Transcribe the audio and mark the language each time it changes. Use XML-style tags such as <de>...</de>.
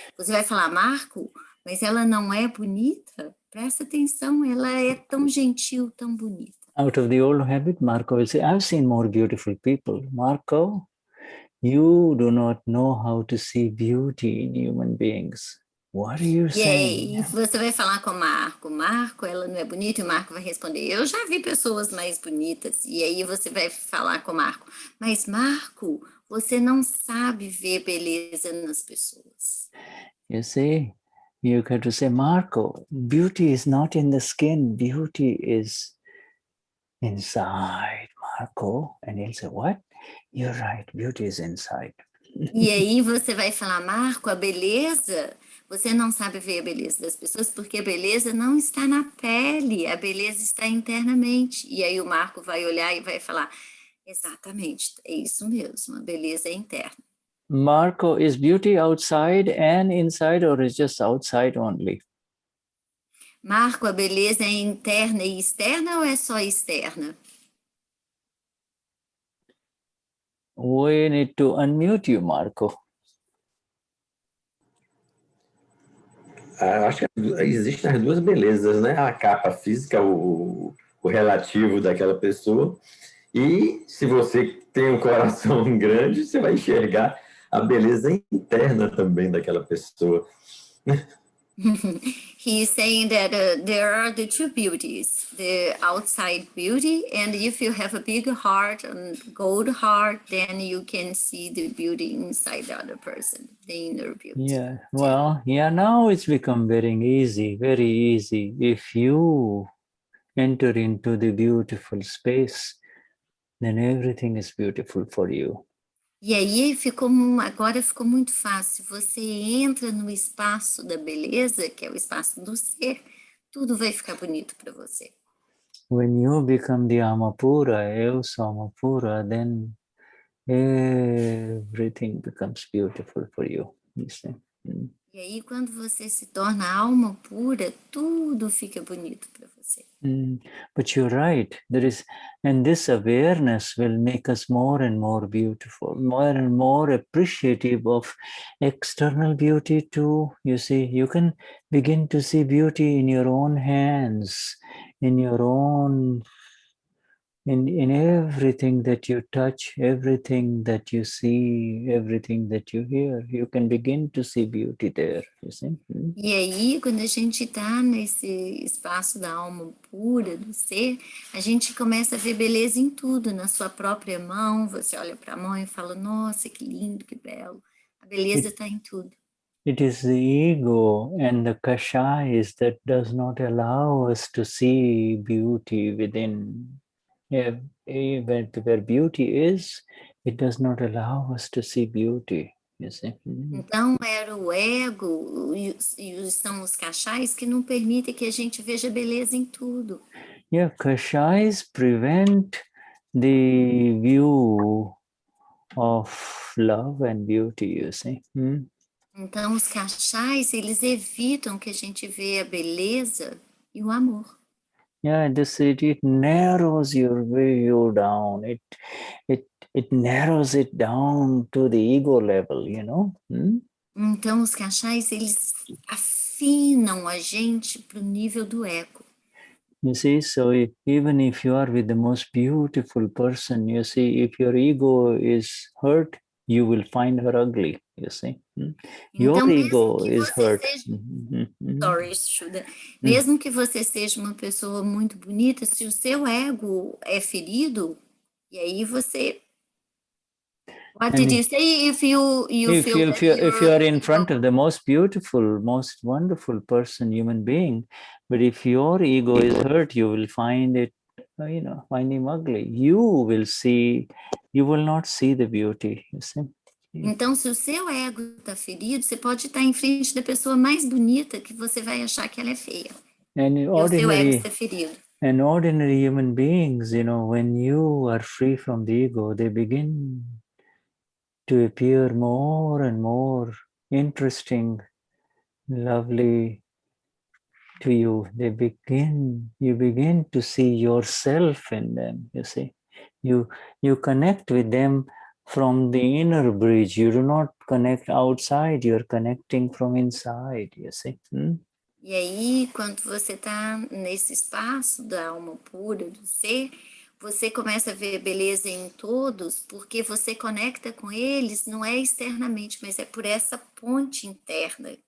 <pt>Você vai falar, Marco, mas ela não é bonita? Presta atenção, ela é tão gentil, tão bonita.</pt> <en>Out of the old habit, Marco will say, I've seen more beautiful people. Marco, you do not know how to see beauty in human beings. What are you saying?</en> <pt>E aí você vai falar com o Marco, Marco, ela não é bonita? E o Marco vai responder, eu já vi pessoas mais bonitas. E aí você vai falar com o Marco, mas Marco, você não sabe ver beleza nas pessoas.</pt> <en>You see, you got to say, Marco, beauty is not in the skin, beauty is inside, Marco. And he'll say, what? You're right, beauty is inside.</en> <pt>E aí você vai falar, Marco, a beleza, você não sabe ver a beleza das pessoas porque a beleza não está na pele, a beleza está internamente. E aí o Marco vai olhar e vai falar, exatamente, é isso mesmo, a beleza é interna.</pt> <en>Marco, is beauty outside and inside, or is just outside only?</en> <pt>Marco, a beleza é interna e externa ou é só externa?</pt> <en>We need to unmute you, Marco.</en> <pt>Acho que existem as duas belezas, né? A capa física, o relativo daquela pessoa. E se você tem um coração grande, você vai enxergar a beleza interna também daquela pessoa.</pt> <en>He's saying that there are the two beauties, the outside beauty, and if you have a big heart, and gold heart, then you can see the beauty inside the other person, the inner beauty. Yeah, well, yeah, now it's become very easy. If you enter into the beautiful space, then everything is beautiful for you.</en> <pt>E aí agora ficou muito fácil. Você entra no espaço da beleza, que é o espaço do ser, tudo vai ficar bonito para você.</pt> <en>When you become the Amapura,</en> <pt>eu sou Amapura,</pt> <en>then everything becomes beautiful for you. You see?</en> <pt>E aí, quando você se torna alma pura, tudo fica bonito para você.</pt> <en>But you're right. And this awareness will make us more and more beautiful, more and more appreciative of external beauty too. You see, you can begin to see beauty in your own hands, in your own, in everything that you touch, everything that you see, everything that you hear. You can begin to see beauty there, you see.</en> <pt>E aí, quando a gente está nesse espaço da alma pura, do ser, a gente começa a ver beleza em tudo, na sua própria mão. Você olha para a mão e fala, nossa, que lindo, que belo. A beleza está em tudo.</pt> <en>It is the ego and the kashais that does not allow us to see beauty within. Where beauty is, it does not allow us to see beauty. You see?</en> <pt>Então, era o ego e são os kashais que não permitem que a gente veja beleza em tudo.</pt> <en>Yeah, kashais prevent the view of love and beauty, you see.</en> <pt>Então, os cachais, eles evitam que a gente vê a beleza e o amor.</pt> <en>Yeah, it narrows your view down. It narrows it down to the ego level, you know.</en> <pt>Então, os cachais, eles afinam a gente para o nível do ego.</pt> <en>You see, so even if you are with the most beautiful person, you see, if your ego is hurt, you will find her ugly, you see. Your</en> <pt>Então,</pt> <en>ego</en> <pt>mesmo que</pt> <en>is</en> <pt>você</pt> <en>hurt.</en> <pt>seja...</pt> <en>Sorry,</en> <pt>Shuddha. Mesmo que você seja uma pessoa muito bonita, se o seu ego é ferido, e aí você...</pt> <en>What did you say? If you feel that if you are in ego... front of the most beautiful, most wonderful person, human being, but if your ego is hurt, you will find it, find him ugly. You will not see the beauty, you see.</en> <pt>Então, se o seu ego está ferido, você pode estar em frente da pessoa mais bonita que você vai achar que ela é feia. E o seu ego está ferido.</pt> <en>And ordinary human beings, when you are free from the ego, they begin to appear more and more interesting, lovely to you. You begin to see yourself in them, you see. You connect with them from the inner bridge. You do not connect outside, you're connecting from inside, you see.</en> <pt>E aí, quando você está nesse espaço da alma pura, do ser, você começa a ver beleza em todos, porque você conecta com eles, não é externamente, mas é por essa ponte interna.</pt>